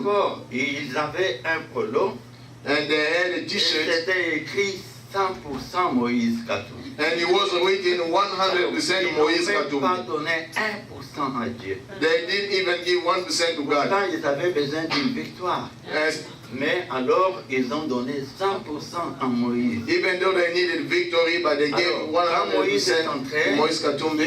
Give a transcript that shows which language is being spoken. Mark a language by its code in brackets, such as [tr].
[fr] Encore, ils avaient un polo. [en] And they had a t-shirt. [fr] C'était écrit 100% Moïse Katumbi. [en] And he was written 100% Moïse Katumbi. [fr] Ils n'ont pas donné 1% à Dieu. [en] They didn't even give 1% to God. [fr] Pourtant, ils avaient besoin d'une victoire. Mais alors, ils ont donné 100% à Moïse. [en] Even though they needed victory, but they gave 100% Moïse Katumbi.